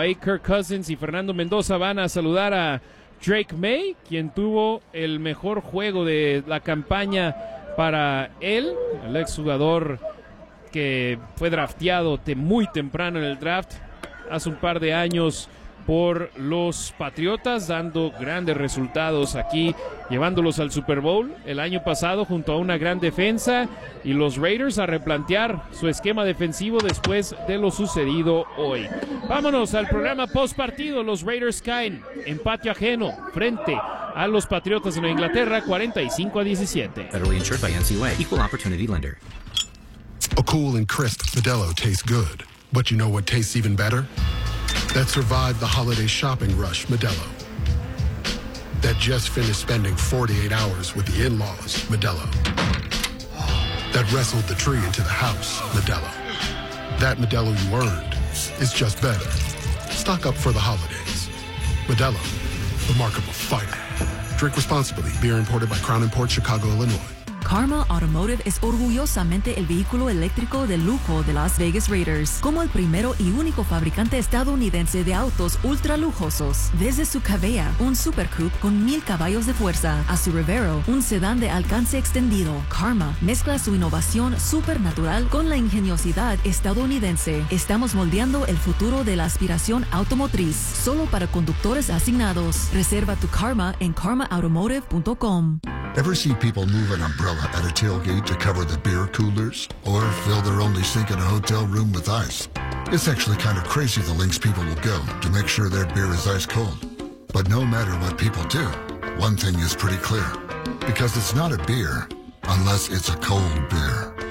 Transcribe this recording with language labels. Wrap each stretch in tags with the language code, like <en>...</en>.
<es>Ahí Kirk Cousins y Fernando Mendoza van a saludar a Drake May, quien tuvo el mejor juego de la campaña para él, el exjugador que fue drafteado muy temprano en el draft hace un par de años por los Patriotas, dando grandes resultados aquí, llevándolos al Super Bowl el año pasado junto a una gran defensa, y los Raiders a replantear su esquema defensivo después de lo sucedido hoy. Vámonos al programa post partido. Los Raiders caen en patio ajeno frente a los Patriotas de Nueva Inglaterra, 45-17.</es> <en>Federally insured by NCUA, equal opportunity lender. A cool and crisp Modelo tastes good, but you know what tastes even better? That survived the holiday shopping rush Modelo. That just finished spending 48 hours with the in-laws Modelo. That wrestled the tree into the house Modelo. That Modelo you earned is just better. Stock up for the holidays. Modelo, remarkable fighter. Drink responsibly. Beer imported by Crown Import, Chicago, Illinois.</en> <es>Karma Automotive es orgullosamente el vehículo eléctrico de lujo de Las Vegas Raiders, como el primero y único fabricante estadounidense de autos ultra lujosos. Desde su Cavea, un supercoupe con 1,000 caballos de fuerza, a su Rivero, un sedán de alcance extendido, Karma mezcla su innovación supernatural con la ingeniosidad estadounidense. Estamos moldeando el futuro de la aspiración automotriz, solo para conductores asignados. Reserva tu Karma en karmaautomotive.com.</es> <en>Ever see people move an umbrella at a tailgate to cover the beer coolers? Or fill their only sink in a hotel room with ice? It's actually kind of crazy the lengths people will go to make sure their beer is ice cold. But no matter what people do, one thing is pretty clear. Because it's not a beer unless it's a cold beer.</en>